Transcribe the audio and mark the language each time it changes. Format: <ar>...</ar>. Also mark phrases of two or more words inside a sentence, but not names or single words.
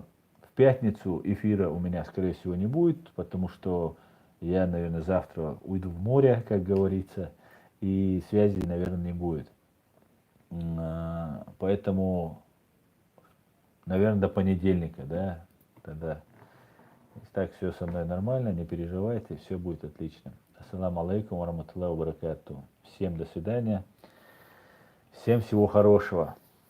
<ru>В пятницу эфира у меня, скорее всего, не будет, потому что я, наверное, завтра уйду в море, как говорится, и связи, наверное, не будет. Поэтому, наверное, до понедельника, да, тогда. Так, все со мной нормально, не переживайте, все будет отлично.</ru> <ar>السلام عليكم ورحمة الله وبركاته.</ar> <ru>Всем до свидания, всем всего хорошего.</ru>